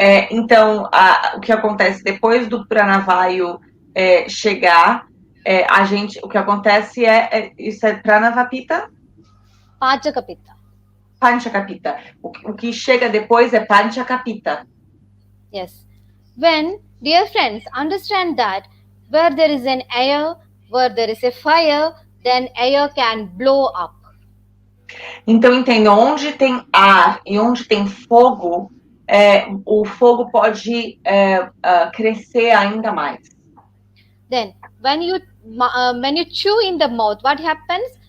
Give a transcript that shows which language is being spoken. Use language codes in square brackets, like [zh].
[pt] Então, o que acontece depois do pranavayu chegar, o que acontece isso é pranavapita? Pajaka-pitta. Panchakapita. O que chega depois é Panchakapita. [en] Yes. When, dear friends, understand that where there is an air, where there is a fire, then air can blow up. [pt] Então, entenda, onde tem ar e onde tem fogo, o fogo pode crescer ainda mais. [en] Then, when you chew in the mouth, what happens?